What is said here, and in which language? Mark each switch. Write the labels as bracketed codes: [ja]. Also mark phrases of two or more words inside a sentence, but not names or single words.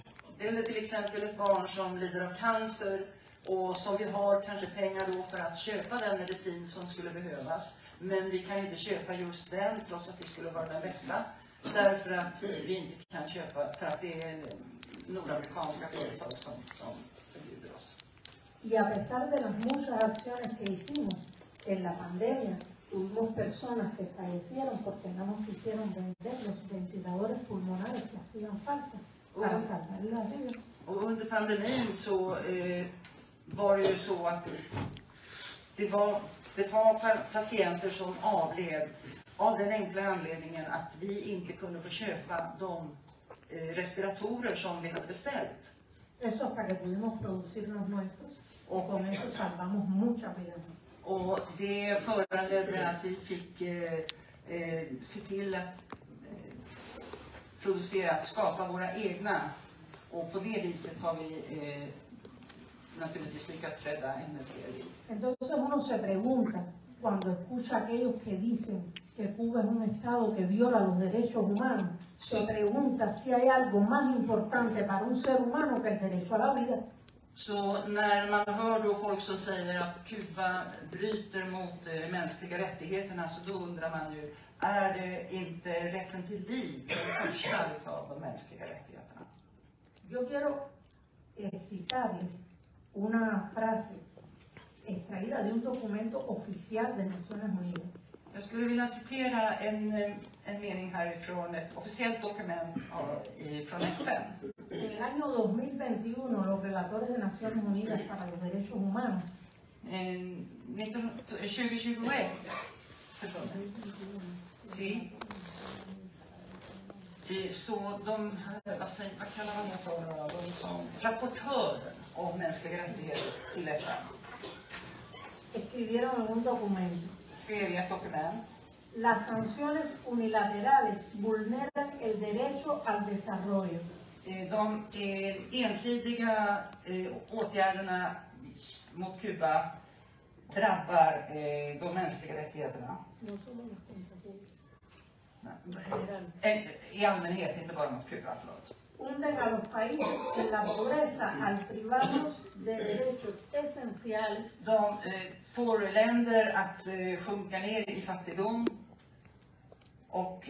[sv] Eller till exempel ett barn som lider av cancer och som vi har kanske pengar då för att köpa den medicin som skulle behövas. Men vi kan inte köpa just den trots att det skulle vara den bästa. Därför att vi inte kan köpa, för att det är nordamerikanska företag som förbjuder oss. [es] Y a pesar de las muchas acciones que hicimos en la pandemia, tuvimos personas que fallecieron porque no nos quisieron vender los ventiladores pulmonares que hacían falta para salvar la vida. [sv] Och under pandemin så var det ju så att det var patienter som avled av den enkla anledningen att vi inte kunde få köpa de respiratorer som vi hade beställt. [es] Eso hasta que pudimos producir los nuestros y con eso salvamos muchas vidas. [sv] Och det föranledde att vi fick se till att skapa våra egna. Och på det viset har vi naturligtvis lyckats rädda ännu fler liv. [es] Entonces uno se pregunta, cuando escucha a aquellos que dicen que Cuba es un estado que viola los derechos humanos, se pregunta si hay algo más importante para un ser humano que el derecho a la vida. [sv] Så när man hör då folk som säger att Kuba bryter mot mänskliga rättigheterna så då undrar man ju, är det inte rätten till liv den första av de mänskliga rättigheterna? [es] Yo quiero citarles una frase extraída de un documento oficial de Naciones Unidas. [sv] Jag skulle vilja citera en mening härifrån ett officiellt dokument från FN. [es] En el año 2021, los relatores de Naciones Unidas para los Derechos Humanos 2021, sí. [sv] Så de här, vad kallar man det för, de som rapportören om mänskliga rättigheter till FN [es] escribieron en un documento: [sv] skrev i ett dokument. [es] las sanciones unilaterales vulneran el derecho al desarrollo. [sv] De ensidiga åtgärderna mot Kuba drabbar de mänskliga rättigheterna. [es] No solo los contrapúblicos. [sv] I allmänhet, inte bara mot Kuba, förlåt. [es] hunden a los países en la pobreza al privarlos de derechos esenciales [sv] De får länder att sjunka ner i fattigdom och